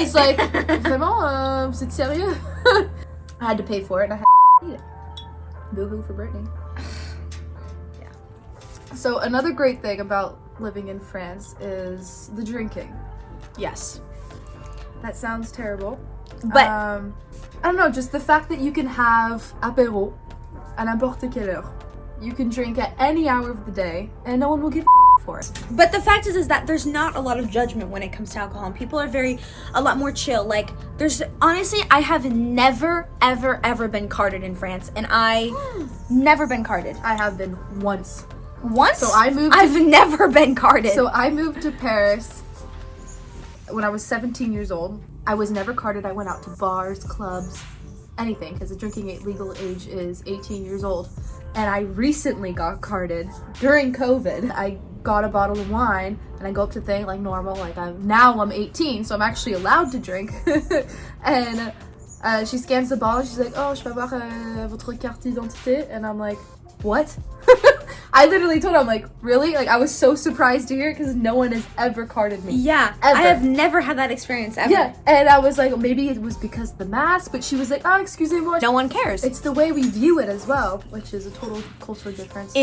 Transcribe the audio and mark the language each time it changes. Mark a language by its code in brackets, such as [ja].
[en] was like, [fr] vraiment, vous êtes sérieux? [en] I had to pay for it and I had to eat it. Boo-hoo for Brittany. Yeah. So another great thing about living in France is the drinking. Yes. That sounds terrible. But I don't know, just the fact that you can have [fr] apéro à n'importe quelle heure. [en] You can drink at any hour of the day, and no one will give a for it. But the fact is that there's not a lot of judgment when it comes to alcohol, and people are a lot more chill. Like, there's, honestly, I have never, ever been carded in France, and never been carded. I have been once. Once? So I've never been carded. So I moved to Paris when I was 17 years old. I was never carded. I went out to bars, clubs, anything, because the drinking legal age is 18 years old. And I recently got carded during COVID. I got a bottle of wine, and I go up to thing like normal, like I'm 18, so I'm actually allowed to drink. And she scans the bottle, she's like, oh, [fr] je peux avoir votre carte d'identité? [en] And I'm like, what? I literally told her, I'm like, really? Like, I was so surprised to hear it because no one has ever carded me. Yeah, ever. I have never had that experience ever. Yeah, and I was like, maybe it was because of the mask, but she was like, oh, [fr] excusez-moi. [en] No one cares. It's the way we view it as well, which is a total cultural difference.